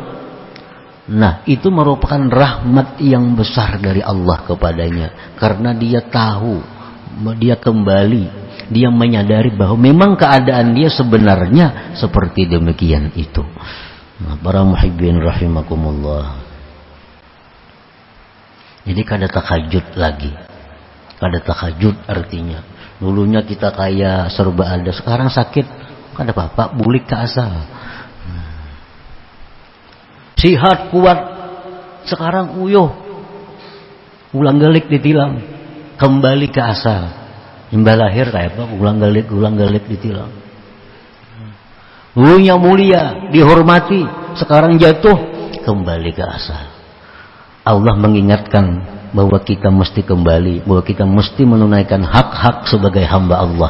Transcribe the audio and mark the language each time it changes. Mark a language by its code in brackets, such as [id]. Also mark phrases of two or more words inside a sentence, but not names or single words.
[bjn] Nah, itu merupakan rahmat yang besar dari Allah kepadanya, karena dia tahu, dia kembali, dia menyadari bahwa memang keadaan dia sebenarnya seperti demikian itu. Nah, para [ar] المحبين رحمكم الله, [bjn] jadi kada takajud lagi. Kada takajud artinya, dulunya kita kaya serba ada, sekarang sakit, Kada apa-apa, bulik ke asal. Sihat kuat, sekarang uyuh, ulang galik ditilang, kembali ke asal. Imbal lahir kayak apa? Ulang galik ditilang. Dulunya mulia, dihormati, sekarang jatuh, kembali ke asal. Allah mengingatkan bahwa kita mesti kembali, bahwa kita mesti menunaikan hak-hak sebagai hamba Allah.